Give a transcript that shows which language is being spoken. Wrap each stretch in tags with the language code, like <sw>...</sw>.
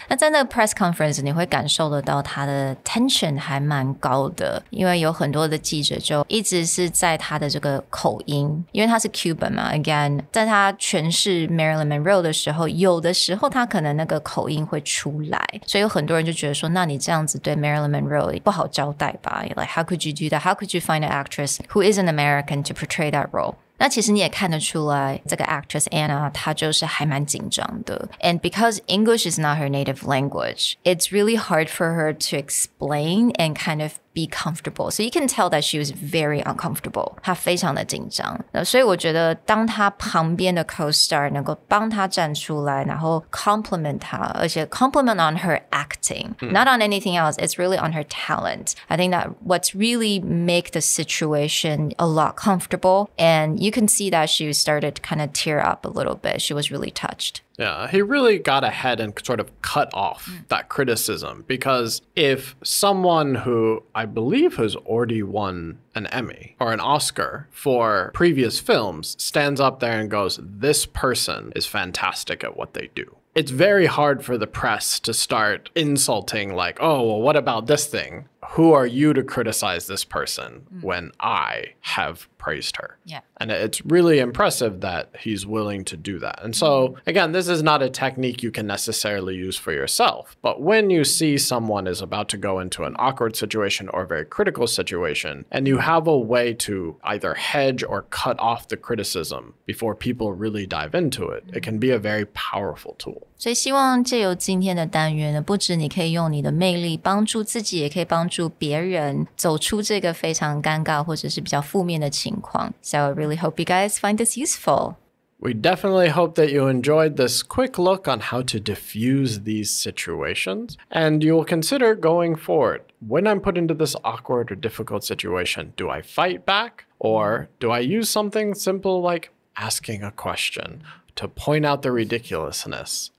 <zh>那在那个 press conference 你会感受得到他的 tension 还蛮高的，因为有很多的记者就一直是在他的这个口音，因为他是 Cuban 嘛 again 在他诠释 Marilyn Monroe 的时候，有的时候他可能那个口音会出来，所以有很多人就觉得说，那你这样子对 Marilyn Monroe 不好交代吧，</zh> <en>like how could you do that? How could you find an actress who is an American to portray that role?</en> <zh>那其实你也看得出来，这个 actress Anna 她就是还蛮紧张的。</zh> <en>And because English is not her native language, it's really hard for her to explain and kind of be comfortable. So you can tell that she was very uncomfortable.</en> <zh>她非常的紧张。所以我觉得当她旁边的 co-star 能够帮她站出来，然后 compliment 她，而且</zh> <en>compliment on her acting, not on anything else. It's really on her talent. I think that what's really make the situation a lot comfortable, and you can see that she started to kind of tear up a little bit. She was really touched. Yeah, he really got ahead and sort of cut off that criticism because if someone who I believe has already won an Emmy or an Oscar for previous films stands up there and goes, this person is fantastic at what they do. It's very hard for the press to start insulting like, oh, well, what about this thing? Who are you to criticize this person when I have praised her? Yeah. And it's really impressive that he's willing to do that. And so, again, this is not a technique you can necessarily use for yourself. But when you see someone is about to go into an awkward situation or a very critical situation, and you have a way to either hedge or cut off the criticism before people really dive into it, it can be a very powerful tool.</en> <zh>所以希望借由今天的单元呢，不止你可以用你的魅力帮助自己，也可以帮助别人走出这个非常尴尬或者是比较负面的情况。</zh> <en>So I really hope you guys find this useful. We definitely hope that you enjoyed this quick look on how to diffuse these situations, and you will consider going forward. When I'm put into this awkward or difficult situation, do I fight back? Or do I use something simple like asking a question to point out the ridiculousness?</en>